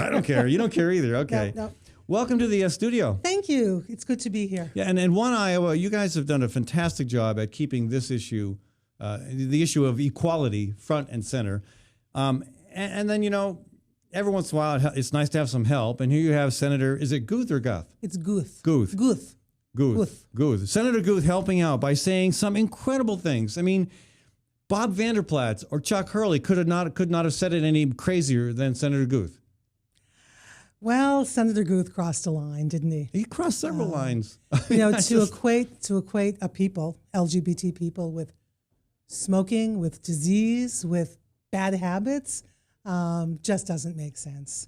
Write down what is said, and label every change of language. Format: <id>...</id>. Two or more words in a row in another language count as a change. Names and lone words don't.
<en>I don't care. You don't care either. Okay. No. Welcome to the studio. Thank you. It's good to be here. Yeah, and in One Iowa, you guys have done a fantastic job at keeping this issue, the issue of equality, front and center. And then, every once in a while, it's nice to have some help. And here you have Senator, is it Guth or Guth? It's Guth. Guth. Guth. Guth. Guth. Senator Guth helping out by saying some incredible things. I mean, Bob Vanderplaats or Chuck Hurley could not have said it any crazier than Senator Guth. Well, Senator Guth crossed a line, didn't he? He crossed several lines. To equate a people, LGBT people, with smoking, with disease, with bad habits, just doesn't make sense.</en>